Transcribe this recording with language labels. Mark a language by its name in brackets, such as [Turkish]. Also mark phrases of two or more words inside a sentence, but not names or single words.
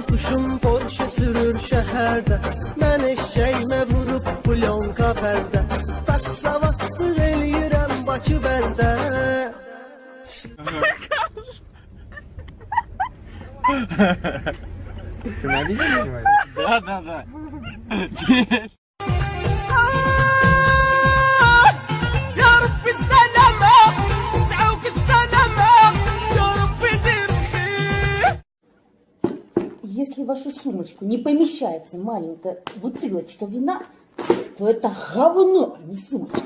[Azerbaijani] Qızım Porsche sürür şəhərdə, mən eşşəyimə vurub pulyonka pərdə. Taksavatsız eləyirəm Bakı bəndə. [Russian] Ты на видео снимаешь? Да. Если в вашу сумочку не помещается маленькая бутылочка вина, то это говно, а не сумочка.